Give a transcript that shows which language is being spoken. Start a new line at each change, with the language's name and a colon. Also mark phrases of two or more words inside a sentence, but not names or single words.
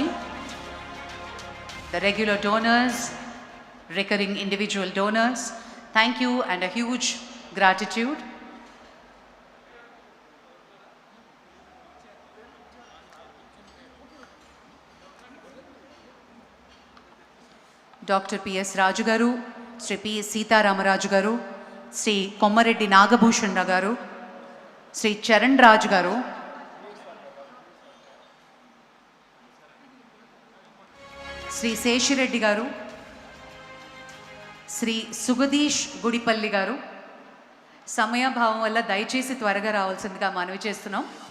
English: The regular donors, recurring individual donors, thank you and a huge gratitude. Dr. P.S. Raju Garu, Sri P. Sitaram Raju Garu, Sri Kommareddy Nagabhushan Garu, Sri Charan Raj Garu, Sri Seshireddy Garu, Sri Sugadish Gudipalli Garu.
Telugu: సమయ భావం వల్ల దయచేసి త్వరగా రావాల్సిందిగా మనవి చేస్తున్నాం.